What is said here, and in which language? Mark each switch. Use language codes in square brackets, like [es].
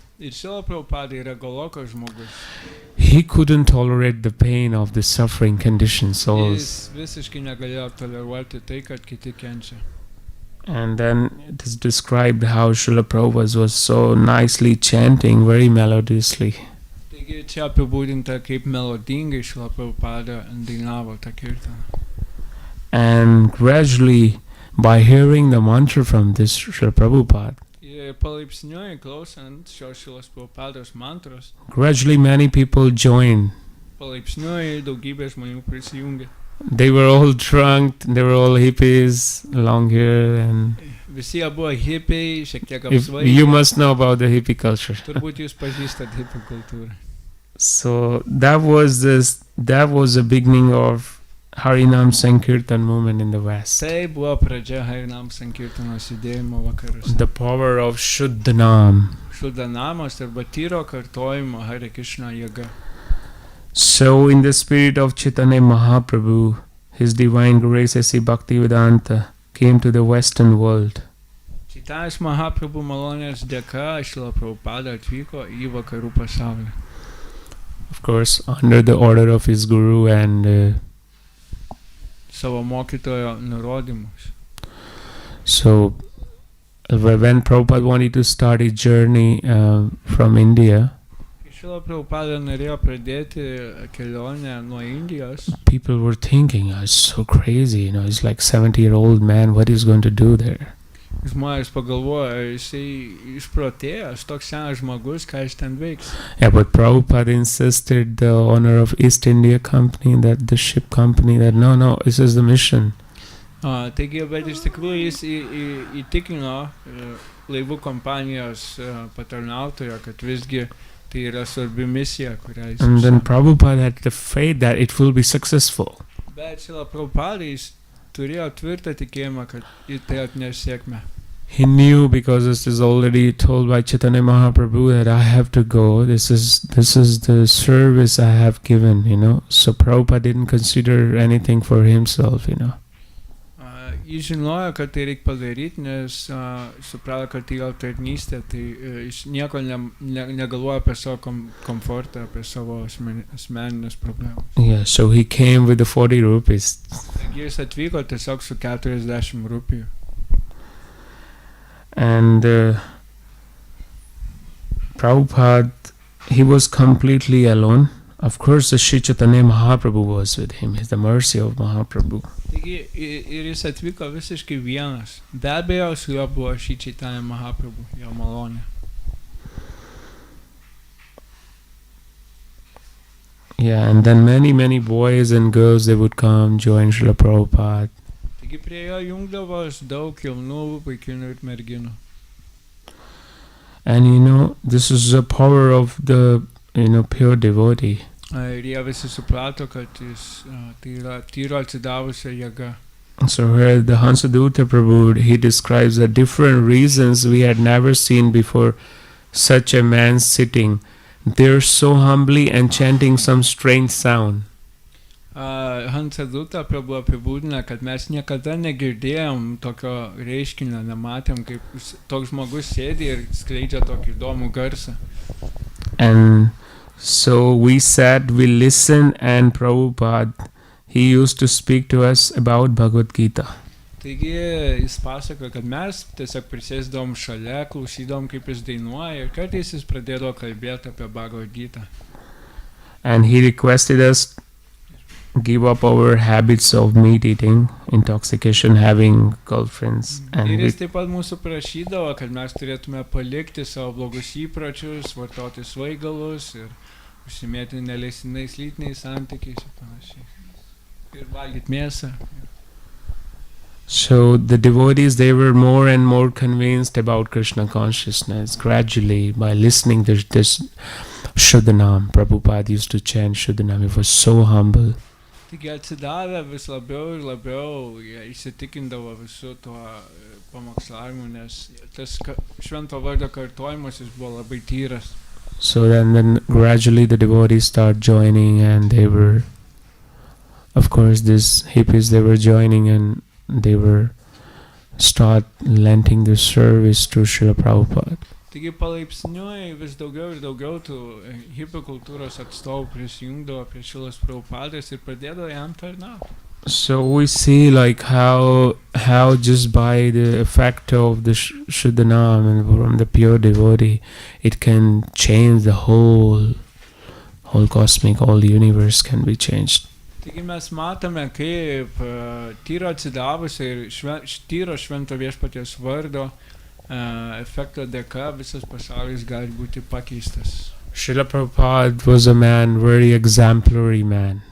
[lt] Ir Srila Prabhupada yra Goloko žmogus. [en] He couldn't tolerate the pain of the suffering conditioned souls. [lt] Jis visiškai negalėjo toleruoti tai, kad kiti kenčia. [en] And then it is described how Srila Prabhupada was so nicely chanting, very melodiously. [lt] Taigi čia apibūdinta, kaip melodingai Srila Prabhupada dainavo tą kirtaną. [en] And gradually, by hearing the mantra from this Srila Prabhupada, [lt] palaipsniui klausant šios Srilos Prabhupados mantros, [en] gradually many people joined. [lt] Palaipsniui daugybė žmonių prisijungė. [en] They were all drunk, they were all hippies, long hair, and [lt] visi jie buvo hippiai, šiek tiek apsvaigę. [en] You must know about the hippie culture. [lt] Turbūt jūs pažįstat hippie kultūrą. [en] So that was the beginning of Harinam Sankirtan movement in the West. [lt] Tai buvo pradžia Harinam Sankirtanos judėjimo vakaruose. [en] The power of Shuddhanam. [lt] Shuddhanamas arba tyro kartojimo Hare Krishna jėga. [en] So in the spirit of Chaitanya Mahaprabhu, His divine grace as Bhaktivedanta came to the Western world. [lt] Chaitanya Mahaprabhu malonės dėka Srila Prabhupada atvyko į vakarų pasaulį. [en] of course, under the order of his guru and [lt] savo mokytojo nurodymus. [en] so when Prabhupada wanted to start his journey from India, [lt] Šila Prabhupada norėjo pradėti kelionę nuo Indijos. [en] people were thinking, oh, it's so crazy, he's like 70-year-old man, what is going to do there? [lt] Žmonės pagalvojo, jisai išprotėjęs, toks senas žmogus, ką jis ten veiks. [en] Yeah, but Prabhupada insisted, the owner of East India Company, that the ship company, that no, this is the mission. [lt] Taigi, bet iš tikrųjų jis įtikino laivų kompanijos patarnautoją, kad visgi tai yra svarbi misija, kurią jis [en] And then Prabhupada had the faith that it will be successful. [lt] Bet Šila Prabhupada jis turėjo tvirtą tikėjimą, kad tai atneš sėkmę. [en] He knew, because this is already told by Chaitanya Mahaprabhu, that I have to go. This is the service I have given, So Prabhupada didn't consider anything for himself, [lt] Jis žinojo, kad tai reikia padaryti, nes suprato, kad tai jo tarnystė, tai jis nieko negalvoja apie savo komfortą, apie savo asmeninės problemas. [en] Yeah, so he came with the 40 rupees. [lt] Taigi jis atvyko tiesiog su 40 rupijų. [en] And Prabhupada, he was completely alone. Of course, the Sri Chaitanya Mahaprabhu was with him. It's the mercy of Mahaprabhu. [lt] Taigi ir jis atvyko visiškai vienas. Be abejo, su juo buvo Sri Chaitanya Mahaprabhu, jo malonė. [en] Yeah, and then many boys and girls, they would come join Srila Prabhupada. [lt] Taigi prie jo jungdavos daug jaunų vaikinų ir merginų. [en] And this is the power of the pure devotee. [lt] Ir jie visi suprato, kad tai yra tyro atsidavusio jėga. [en] So here the Hansadutta Prabhu, he describes the different reasons we had never seen before such a man sitting there so humbly and chanting some strange sound. [lt] Hansadutta Prabhu apibūdina, kad mes niekada negirdėjom tokio reiškinio, nematėm, kaip toks žmogus sėdi ir skleidžia tokį įdomų garsą. [en] And so we sat, we listened, and Prabhupada, he used to speak to us about Bhagavad Gita. [lt] Taigi jis pasako, kad mes tiesiog prisėsdavom šalia, klausydom, kaip jis dainuoja, ir kartais jis pradėdavo kalbėti apie Bhagavad Gita. [en] And he requested us give up our habits of meat eating, intoxication, having girlfriends. [lt] Ir jis taip pat mūsų prašydavo, kad mes turėtume palikti savo blogus įpročius, vartoti svaigalus ir užsimėti neleistinais lytiniais santykiais ir panašiai. Ir valgyti mėsą. [en] So the devotees, they were more and more convinced about Krishna consciousness gradually by listening to this Shuddhanam. Prabhupada used to chant Shuddhanam. He was so humble. [lt] Taigi atsidavę vis labiau ir labiau, jie įsitikindavo visų tuo pamokslavimu, nes tas švento vardo kartojimas jis buvo labai tyras. [en] So then gradually the devotees start joining, and they were, of course, these hippies, they were joining, and they were start lending their service to Srila Prabhupada. [lt] Taigi palaipsniui vis daugiau ir daugiau tų hipių kultūros atstovų prisijungdavo prie Šrilos Prabhupados ir pradėdavo jam tarnauti. [en] So we see like how just by the effect of the Shuddhanam and from the pure devotee, it can change the whole cosmic, all universe can be changed. [lt] Taigi mes matome, kaip tyro atsidavusio ir tyro švento viešpaties vardo efekto dėka visas pasaulis gali būti pakeistas. [en] Srila Prabhupada was a man, very exemplary man.